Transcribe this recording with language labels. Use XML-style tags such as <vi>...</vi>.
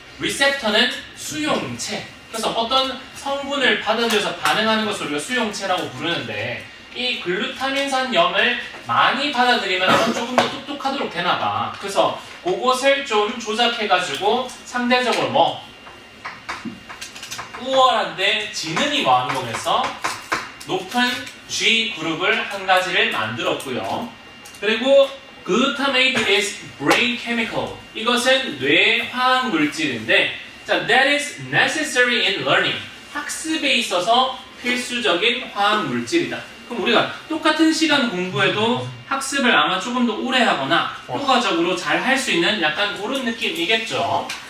<ko>리셉터는 수용체. 그래서 어떤 성분을 받아들여서 반응하는 것을 우리가 수용체라고 부르는데, 이 글루타민산염을 많이 받아들이면 조금 더 똑똑하도록 되나봐. 그래서 그것을 좀 조작해가지고 상대적으로 뭐 우월한데 지능이 뭐하는 거겠어? 높은 G 그룹을 한 가지를 만들었고요. 그리고</ko> <en>glutamate is brain chemical.</en> <ko>이것은 뇌 화학 물질인데, 자,</ko> <en>that is necessary in learning.</en> <ko>학습에 있어서 필수적인 화학 물질이다. 그럼 우리가 똑같은 시간 공부해도 학습을 아마 조금 더 오래 하거나 효과적으로 잘 할 수 있는 약간 그런 느낌이겠죠.</ko>